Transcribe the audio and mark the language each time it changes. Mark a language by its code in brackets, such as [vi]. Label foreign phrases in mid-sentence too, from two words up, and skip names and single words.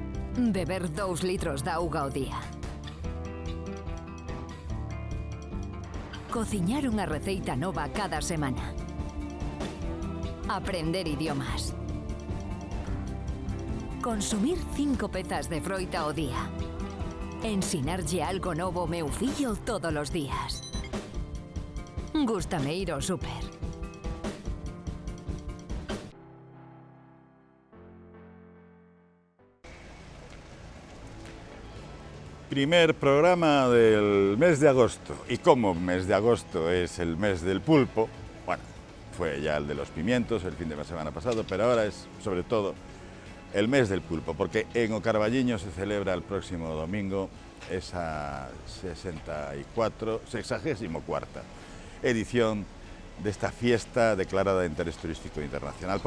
[gl] Beber 2 litros de auga ao día. Cociñar unha receita nova cada semana. Aprender idiomas. Consumir 5 pezas de froita ao día. Ensinarlle algo novo ao meu fillo todos os días. Gústame ir ao súper. [es] Primer programa del mes de agosto. Y como mes de agosto es el mes del pulpo, bueno, fue ya el de los pimientos el fin de semana pasado, pero ahora es sobre todo el mes del pulpo, porque en O Carballiño se celebra el próximo domingo esa 64ª edición de esta fiesta declarada de interés turístico internacional.